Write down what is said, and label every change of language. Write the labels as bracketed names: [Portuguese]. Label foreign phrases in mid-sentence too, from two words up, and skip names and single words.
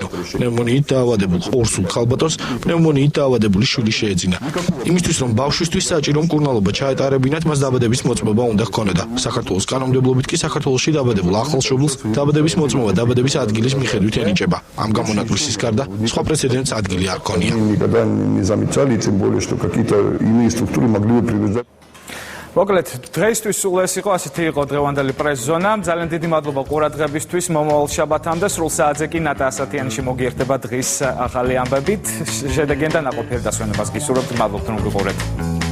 [Georgian] პნევმონიით დაავადებულ ორსულ ქალბატონს პნევმონიით დაავადებული შვილი შეეძინა. იმისთვის რომ ბავშვისთვის საჭირო მკურნალობა ჩაეტარებინათ, მას დაბადების მოწმობა უნდა ჰქონოდა. საქართველოს კანონმდებლობით კი საქართველოში დაბადებულ ახალშობილს დაბადების მოწმობა დაბადების ადგილის მიხედვით ენიჭება. ამ გამონაკლისის გარდა სხვა პრეცედენტს ადგილი არ ჰქონია. [Russian] Никогда не замечали, тем более, что какие-то иные структуры могли бы принуждать. [Georgian] მოკლედ, დღეისთვის სულ ეს იყო, ასეთი იყო დღევანდელი პრეს-ზონა. ძალიან დიდი მადლობა ყურადღებისთვის. მომავალ შაბათამდე სრულ საათზე კი ნატა ასათიანში მოგიერთება დღის ახალი ამბებით. შედეგიდან აყოფილ დასვენებას გისურვებთ. მადლობთ რომ გიყურეთ.